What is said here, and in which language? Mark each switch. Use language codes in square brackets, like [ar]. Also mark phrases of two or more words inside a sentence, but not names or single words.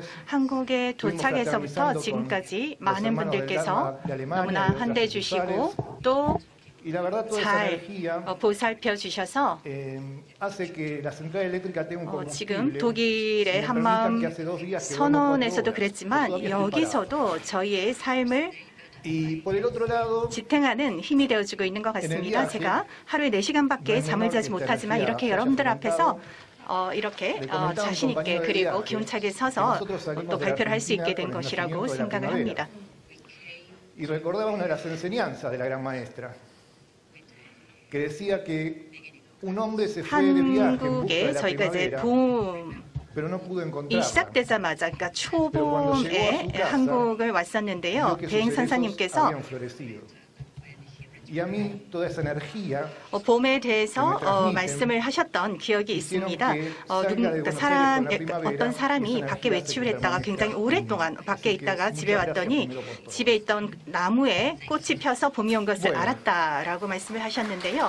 [ko] 한국에 도착해서부터 지금까지 많은 분들께서 너무나 환대해 주시고 또 잘 보살펴 주셔서 지금 독일의 한마음 선언에서도 그랬지만 여기서도 저희의 삶을 지탱하는 힘이 되어주고 있는 것 같습니다. 제가 하루에 4시간밖에 잠을 자지 못하지만 이렇게 여러분들 앞에서 이렇게 자신 있게 그리고 기운차게 서서 또 발표를 할 수 있게 된 것이라고 생각을 합니다. [es] Y recordaba una de las enseñanzas de la gran maestra, que decía que un hombre se fue de viaje en busca de la primavera, pero no pudo encontrarla. [ko] 시작되자마자 그러니까 초봄에 한국을 왔었는데요. 대행 선사님께서 봄에 대해서 말씀을 하셨던 기억이 있습니다. 어떤 사람이 밖에 외출을 했다가 굉장히 오랫동안 밖에 있다가 집에 왔더니 집에 있던 나무에 꽃이 펴서 봄이 온 것을 알았다라고 말씀을 하셨는데요.